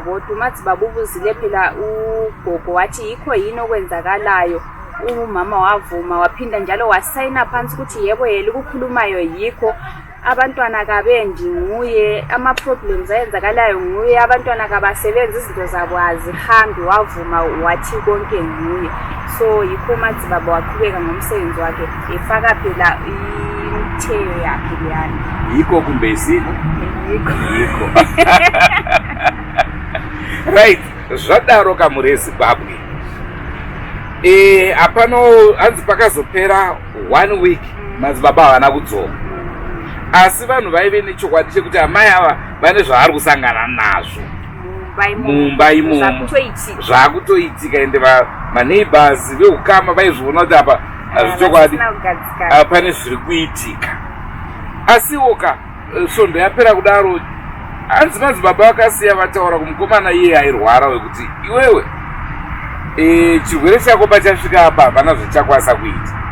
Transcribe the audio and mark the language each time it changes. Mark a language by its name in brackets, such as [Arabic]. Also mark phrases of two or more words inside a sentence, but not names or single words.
[North Ndebele] bodwa umadzibaba ubuzile phela ugogo wathi yikho yini okwenzakalayo umama wavuma waphinda njalo wasayina phansi ukuthi yebo yeli kukhulumayo yikho abantwana kabendi nguye ama-problems ayenzakalayo nguye abantwana kabasebenzi izinto zabo azihambi wavuma wathi konke nguye so yikho umadzibaba waqhubeka ngomsebenzi wakhe efaka phela imtheyo yakhe leyana yikho kumbe isiko yikho right [Shona] zvadaro kamuri eZimbabwe apano hanzi pakazopera 1 week madzibaba havana kudzoka asi vanhu vaive nechokwadi chekuti amai ava vane zvaari kusangana nazvo mumba imomo zvakutoitika ende maneighbors veukama vaizviona kuti apa hazvichokwadi pane zviri kuitika asiwoka svondo yapera kudaro hanzi madzibaba vakasiya vataura kumukomana iye airwara wekuti iwewe chirwere chako pachasvika apa havana zvichakwanisa kuita